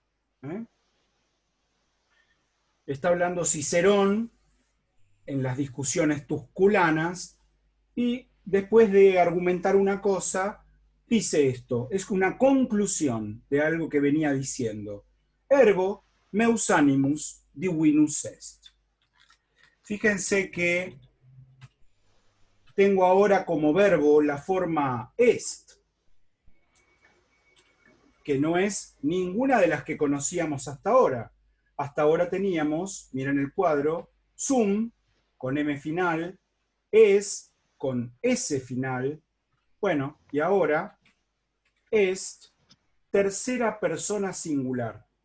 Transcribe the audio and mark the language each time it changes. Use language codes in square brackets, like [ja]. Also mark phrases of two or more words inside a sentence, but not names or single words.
[es] Está hablando Cicerón en las discusiones tusculanas y después de argumentar una cosa, dice esto, es una conclusión de algo que venía diciendo. [la] Ergo, meus animus divinus est. [es] Fíjense que tengo ahora como verbo la forma est, que no es ninguna de las que conocíamos hasta ahora. Hasta ahora teníamos, miren el cuadro, sum, con M final, es, con S final, bueno, y ahora, est, tercera persona singular.